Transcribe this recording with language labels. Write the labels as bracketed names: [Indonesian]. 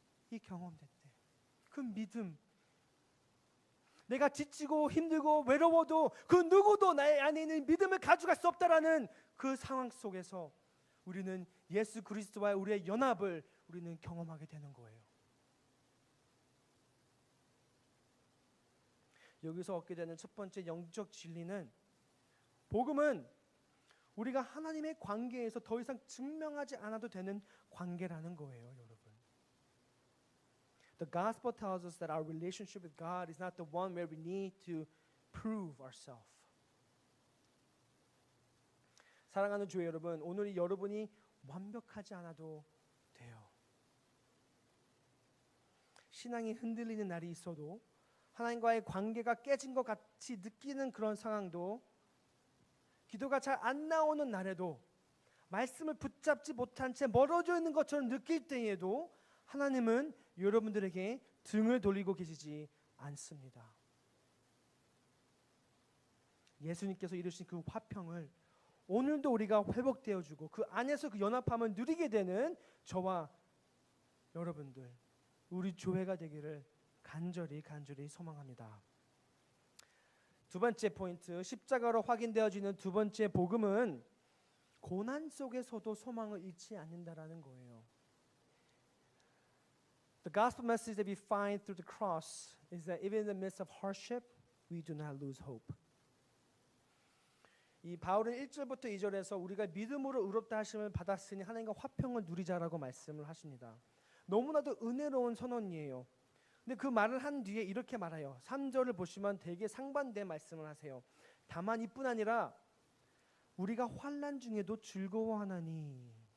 [Korean] 이 경험될 때 그 믿음, 내가 지치고 힘들고 외로워도 그 누구도 나의 안에 있는 믿음을 가져갈 수 없다라는 그 상황 속에서 우리는 예수 그리스도와의 우리의 연합을 우리는 경험하게 되는 거예요. 여기서 얻게 되는 첫 번째 영적 진리는, 복음은 우리가 하나님의 관계에서 더 이상 증명하지 않아도 되는 관계라는 거예요, 여러분. [English] The gospel tells us that our relationship with God is not the one where we need to prove ourselves. [Korean] 사랑하는 주의 여러분, 오늘 여러분이 완벽하지 않아도 돼요. 신앙이 흔들리는 날이 있어도, 하나님과의 관계가 깨진 것 같이 느끼는 그런 상황도, 기도가 잘 안 나오는 날에도, 말씀을 붙잡지 못한 채 멀어져 있는 것처럼 느낄 때에도 하나님은 여러분들에게 등을 돌리고 계시지 않습니다. 예수님께서 이루신 그 화평을 오늘도 우리가 회복되어주고 그 안에서 그 연합함을 누리게 되는 저와 여러분들, 우리 교회가 되기를 간절히 소망합니다. 두 번째 포인트, 십자가로 확인되어지는 두 번째 복음은 고난 속에서도 소망을 잃지 않는다라는 거예요. [English] The gospel message that we find through the cross is that even in the midst of hardship, we do not lose hope. [Korean] 이 바울은 1절부터 2절에서 우리가 믿음으로 의롭다 하심을 받았으니 하나님과 화평을 누리자라고 말씀을 하십니다. 너무나도 은혜로운 선언이에요. 근데 그 말을 한 뒤에 이렇게 말해요. 3절을 보시면 되게 상반된 말씀을 하세요. 다만 이뿐 아니라 우리가 환난 중에도 즐거워하나니.